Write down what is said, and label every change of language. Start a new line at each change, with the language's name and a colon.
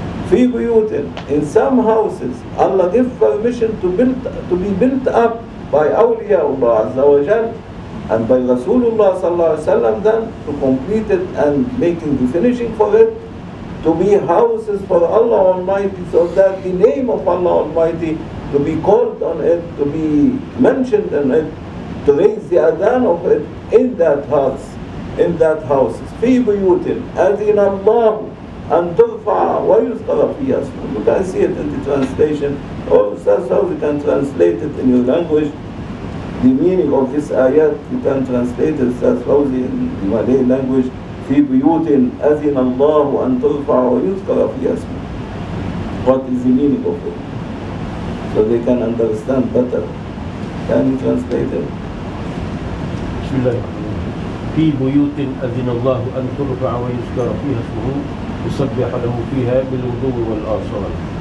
Arabic: في بيوت,
English: in some houses Allah gives permission to be built up by awliyaullah Azza wa Jal and by Rasulullah Sallallahu Alaihi Wasallam, then to complete it and making the finishing for it, to be houses for Allah Almighty, so that the name of Allah Almighty to be called on it, to be mentioned in it, to raise the adhan of it in that house, in that house.
Arabic: في بيوت أذن الله أن ترفع ويذكر فيها اسمه.
English: You can see it in the translation, or that's how you can translate it in your language. The meaning of this ayat, you can translate it as Fawzi in the Malay language,
Arabic: في بيوت أذن الله أن ترفع ويذكر فيها اسمه.
English: What is the meaning of it? So they can understand better. Can you translate it?
Arabic: بسم الله. في بيوت أذن الله أن ترفع ويذكر فيها اسمه يسبح له فيها بالغدو والآصال.